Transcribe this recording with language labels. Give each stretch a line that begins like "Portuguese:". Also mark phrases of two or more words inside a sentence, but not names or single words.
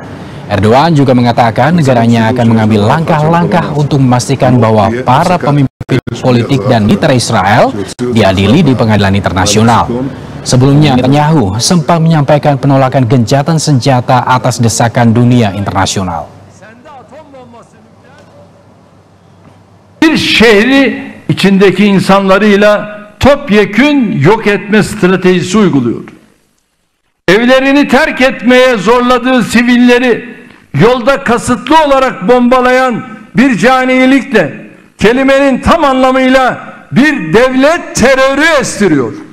Indonesian: Erdogan juga mengatakan negaranya akan mengambil langkah-langkah untuk memastikan bahwa para pemimpin politik dan militer Israel diadili di pengadilan internasional. Sebelumnya, Netanyahu sempat menyampaikan penolakan gencatan senjata atas desakan dunia internasional.
Turkish: Bir şehri içindeki insanlarıyla topyekün yok etme stratejisi uyguluyor. Evlerini terk etmeye zorladığı sivilleri yolda kasıtlı olarak bombalayan bir canilikle kelimenin tam anlamıyla bir devlet terörü estiriyor.